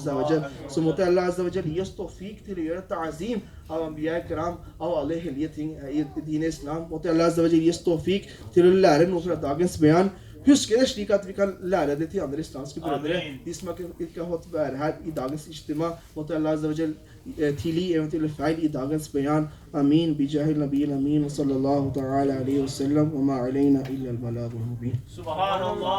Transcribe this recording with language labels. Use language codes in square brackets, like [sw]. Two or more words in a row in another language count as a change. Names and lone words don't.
[no] Så måtte Allah gi oss tawfiq til å gjøre ta'zim av [ar] أنبياء كرام, [no] av alle hellige ting i din islam. Måtte Allah gi oss tawfiq til å lære noe fra dagens beyan. Husk det slik at vi kan lære det til andre islamske brødre. De som ikke har fått være her i dagens ijtima, måtte Allah tilgi eventuelle feil i dagens beyan. [ar] آمين. بجاه النبي الأمين. صلى الله تعالى عليه وسلم. وما علينا إلا البلاغ المبين. Subhanallah.